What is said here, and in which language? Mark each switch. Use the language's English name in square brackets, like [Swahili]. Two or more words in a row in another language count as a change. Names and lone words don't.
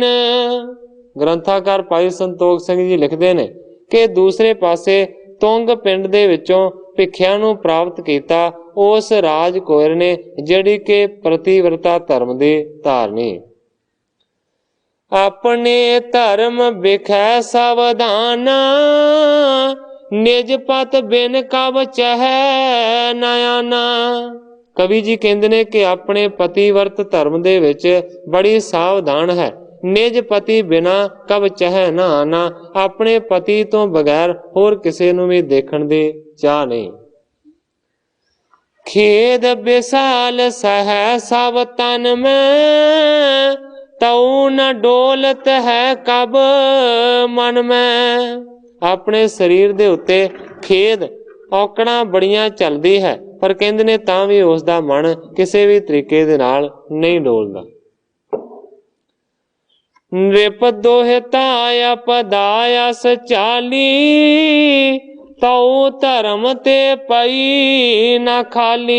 [Punjabi] ਗ੍ਰੰਥਾਕਾਰ ਭਾਈ ਸੰਤੋਖ ਸਿੰਘ ਜੀ ਲਿਖਤੇ ਨੇ ਕਿ ਦੂਸਰੇ ਪਾਸੇ ਤੁੰਗ ਪਿੰਡ ਦੇ ਵਿਚੋਂ ਭਿਖਿਆ ਨੂੰ ਪ੍ਰਾਪਤ ਕੀਤਾ ਉਸ ਰਾਜ ਕੋਇਰ ਨੇ, ਜਿਹੜੀ ਕੇ ਪਤਿਬ੍ਰਤਾ ਧਰਮ ਦੀ ਧਾਰਨੀ। [Braj] अपने धर्म बिखै सावधाना, निज पत बिन कब चहै नयाना। [Punjabi] ਕਵਿ ਜੀ ਕਹਤੇ ਨੇ ਕਿ ਅਪਨੇ ਪਤਿਬ੍ਰਤ ਧਰਮ ਦੇ ਵਿਚ ਬੜੀ ਸਾਵਧਾਨ ਹੈ, [Braj] निज पति बिना कब चहै ना आना। [Punjabi] ਅਪਨੇ ਪਤੀ ਤੋ ਬਗੈਰ ਹੋਰ ਕਿਸੇ ਨੂੰ ਭੀ ਦੇਖਣ ਦੀ ਚਾਹ ਨਹੀਂ। [Braj] खेद विशाल सह सब तन में, तऊ न डोलत है कब मन में। [Punjabi] ਅਪਨੇ ਸਰੀਰ ਦੇ ਉੱਤੇ ਖੇਦ ਔਕੜਾਂ ਬੜੀਆਂ ਚਲਦੀ ਹੈ, ਪਰ ਕਹਿੰਦੇ ਨੇ ਤਾਂ ਭੀ ਉਸਦਾ ਮਨ ਕਿਸੀ ਭੀ ਤਰੀਕੇ ਦੇ ਨਾਲ ਨਹੀਂ ਡੋਲਦਾ। [Braj] नृप दोहताय पदायस चाली, तऊ धर्म ते पई ना खाली।